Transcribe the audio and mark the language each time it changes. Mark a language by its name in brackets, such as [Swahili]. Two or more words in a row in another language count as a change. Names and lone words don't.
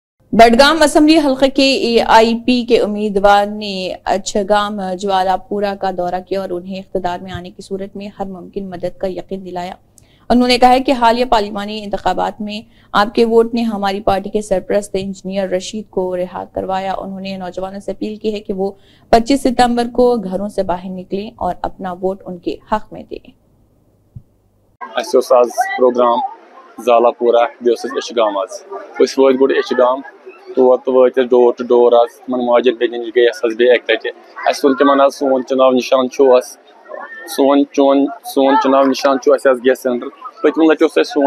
[Urdu] بڈگام اسمبلی حلقے کے AIP کے امیدوار نے اچھگام جوالاپورہ کا دورہ کیا اور انہیں اقتدار میں آنے کی صورت میں ہر ممکن مدد کا یقین دلایا۔ انہوں نے کہا کہ حالیہ پارلیمانی انتخابات میں آپ کے ووٹ نے ہماری پارٹی کے سرپرست انجینئر رشید کو رہا کروایا۔ انہوں نے نوجوانوں سے اپیل کی ہے کہ وہ 25 ستمبر کو گھروں سے باہر نکلیں اور اپنا ووٹ ان کے حق میں دیں۔ [Kashmiri] پروگرام زالاپورہ اچھگام گوڑ اچھگام طور تو وت [English] door to door [Kashmiri] ماجن بین نش گیس بیٚیہِ اکہِ لٹہِ اَسہِ ووٚن تِمن سون چُناو نِشان چھُ سون چُناو نِشان چھُ اَسہِ [English] gas cylinder [Kashmiri] پٔتمہِ لٹہِ اوس اَسہِ